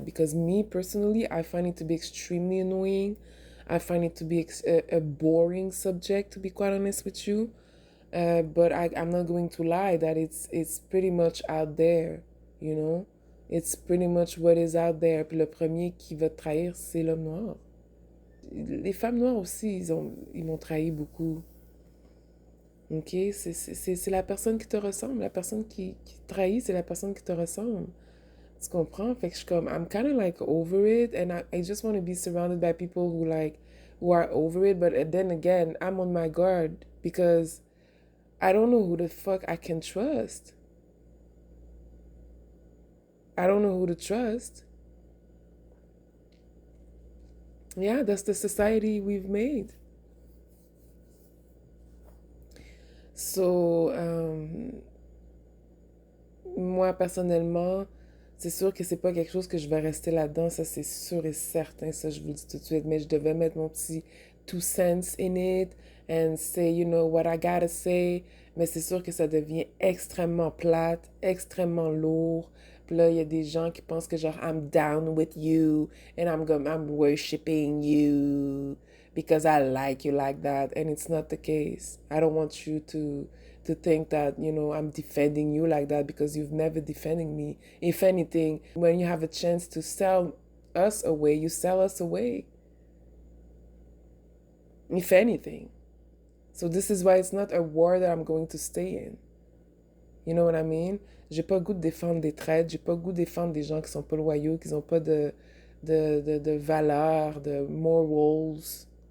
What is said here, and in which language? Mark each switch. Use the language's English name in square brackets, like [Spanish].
[English] Because me, personally, I find it to be extremely annoying. I find it to be a boring subject, to be quite honest with you. But I'm not going to lie that it's pretty much out there, you know? It's pretty much what is out there. [French] Puis le premier qui va te trahir, c'est l'homme noir. Les femmes noires aussi, ils m'ont trahi beaucoup. Ok? C'est la personne qui te ressemble. La personne qui te trahit, c'est la personne qui te ressemble. Tu comprends? Fait que je suis comme, [English] I'm kind of like over it, and I just want to be surrounded by people who are over it, but then again, I'm on my guard because I don't know who the fuck I can trust. I don't know who to trust. Yeah, that's the society we've made. [French] So, moi, personnellement, c'est sûr que c'est pas quelque chose que je vais rester là-dedans, ça c'est sûr et certain, ça je vous le dis tout de suite, mais je devais mettre mon petit [English] two cents in it and say, you know, what I gotta say, [French] mais c'est sûr que ça devient extrêmement plate, extrêmement lourd. Puis là, il y a des gens qui pensent que genre, [English] I'm down with you and I'm worshiping you because I like you like that, and it's not the case. I don't want you to think that, you know, I'm defending you like that because you've never defended me. If anything, when you have a chance to sell us away, you sell us away. If anything. So this is why it's not a war that I'm going to stay in. You know what I mean? [French] J'ai pas le goût de défendre des traites, j'ai pas le goût de défendre des gens qui sont pas loyaux, qui ont pas de valeurs, de morals.